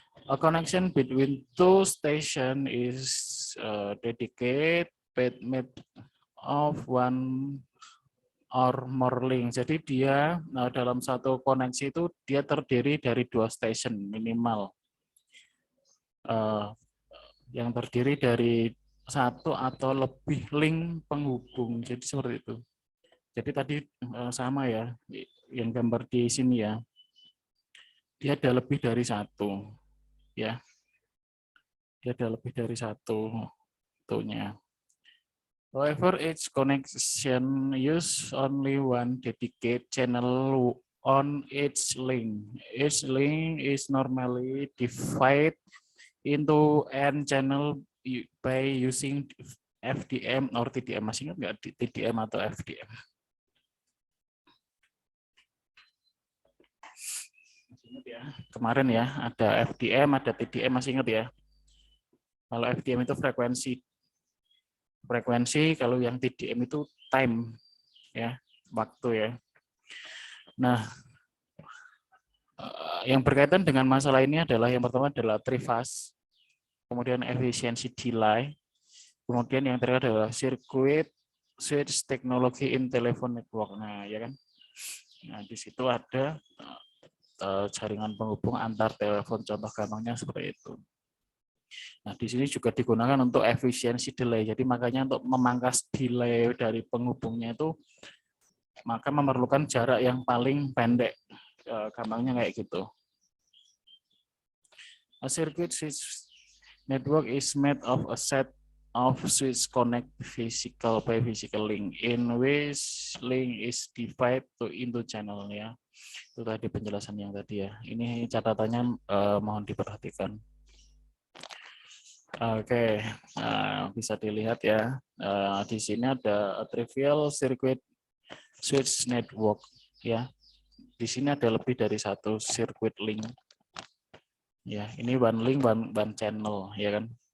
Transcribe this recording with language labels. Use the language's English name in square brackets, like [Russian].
[English] A connection between two station is dedicated made of one or more link. [Indonesian] Jadi dia dalam satu koneksi itu dia terdiri dari 2 station minimal. Yang terdiri dari satu atau lebih link penghubung. Jadi seperti itu. Jadi tadi sama ya, yang gambar di sini ya. Dia ada lebih dari satu, ya. Dia ada lebih dari satu tuhnya. [English] However, each connection use only one dedicated channel on each link. Each link is normally divided into n channel by using FDM or TDM. [Indonesian] Masih ingat nggak TDM atau FDM? Masih ingat ya? Kemarin ya ada FDM, ada TDM, masih ingat ya? Kalau FDM itu frekuensi, kalau yang TDM itu time ya, waktu ya. Nah, yang berkaitan dengan masalah ini adalah yang pertama adalah trifas, kemudian efisiensi delay, kemudian yang terakhir adalah [English] circuit switch technology in telephone network. [Indonesian] Nah, ya kan? Nah, di situ ada jaringan penghubung antar telepon, contoh gampangnya seperti itu. Nah, di sini juga digunakan untuk efisiensi delay. Jadi makanya untuk memangkas delay dari penghubungnya itu maka memerlukan jarak yang paling pendek. Gampangnya kayak gitu. [English] A circuit switch network is made of a set of switch connect physical by physical link in which link is divided into channel ya. [Indonesian] Itu tadi penjelasan yang tadi ya. Ini catatannya mohon diperhatikan. Oke, bisa dilihat ya. Di sini ada trivial circuit switch network ya. Di sini ada lebih dari satu circuit link. Ya, ini [English] one link, one channel, [Indonesian] ya kan?